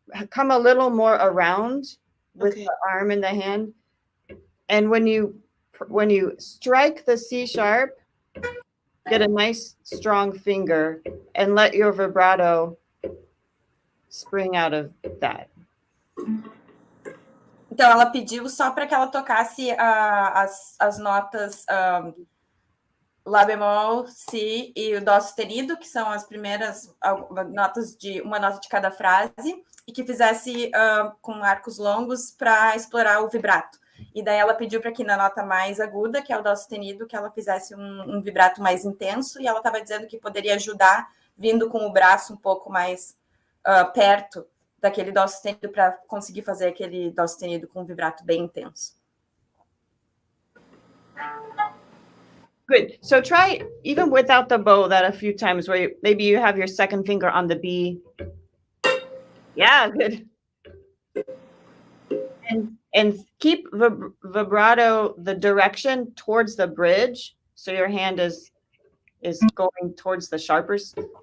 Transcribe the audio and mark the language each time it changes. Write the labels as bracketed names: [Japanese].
[English] Come a little more around with the arm and the hand. And when you strike the C sharp, get a nice strong finger and let your vibrato spring out of that. [Portuguese] Então, ela pediu só para que ela tocasse as notas Lá bemol, Si e o Dó sustenido, que são as primeiras notas uma nota de cada frase, e que fizesse com arcos longos para explorar o vibrato. E daí ela pediu para que na nota mais aguda, que é o Dó sustenido, que ela fizesse um vibrato mais intenso, e ela estava dizendo que poderia ajudar vindo com o braço um pouco mais perto daquele Dó sustenido para conseguir fazer aquele Dó sustenido com um vibrato bem intenso. [English] Good. So try even without the bow that a few times where maybe you have your second finger on the B. Yeah, good. And keep vibrato the direction towards the bridge, so your hand is going towards the sharpers.